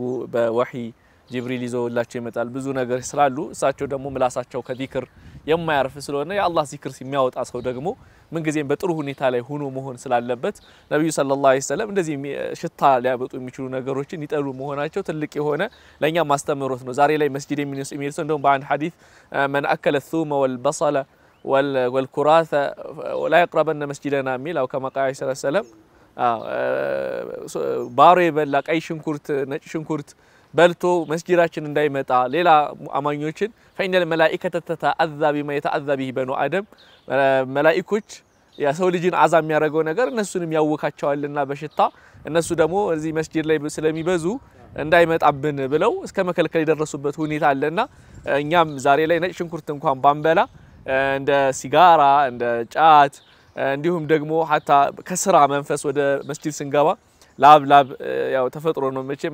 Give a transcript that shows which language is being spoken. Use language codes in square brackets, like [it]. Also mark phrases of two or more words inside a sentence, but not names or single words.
[am] በወህይ ጅብሪል ይዘውላቸው ይመጣል ብዙ ነገር ስላሉ እሳቸው ደግሞ ምላሳቸው ከዚክር የማያርፍ ስለሆነ የአላህ ዚክር ሲሚያወጣ ሰው ደግሞ ምን ጊዜም በጥሩ ሁኔታ ላይ ሆኖ መሆን ስላለበት ነብዩ [ar] صلى الله عليه وسلم [am] እንደዚህ ሽታ ሊያበጡ የሚችሉ ነገሮችን ይጠሉ መሆናቸው ትልቅ የሆነ ለኛ ማስተምሮት ነው ዛሬ ላይ መስጂድ የሚነሱ እንደውም በአንድ ሐዲስ [ar] من اكل الثوم والبصل والكراث ولا يقربن مسجدنا [am] ሚል [ar] أو كما قال صلى الله عليه وسلم [am] ባሮ የበላ ቀይ ሽንኩርት ነጭ ሽንኩርት በልቶ መስጂዳችን እንዳይመጣ ሌላ አማኞችን [ar] فإن الملائكة تتعذب بما يتعذب به بنو آدم [am] መላእክቶች ያሰው ልጅን አዛም የሚያረጋው ነገር እነሱንም ያወካቸዋልና በሽታ እነሱ ደግሞ እዚህ መስጂድ ላይ ስለሚበዙ እንዳይመጣብን ብለው እስከ መከልከል የደረሱበት ሁኔታ አለና እኛም ዛሬ ላይ ነጭ ሽንኩርት እንኳን ባንበላ እንደ ሲጋራ እንደ ጫት እንዲሁም ደግሞ hatta ከስራ መንፈስ ወደ መስጂድ ስንገባ ላብ ያው ተፈጥሮ ነው መቼም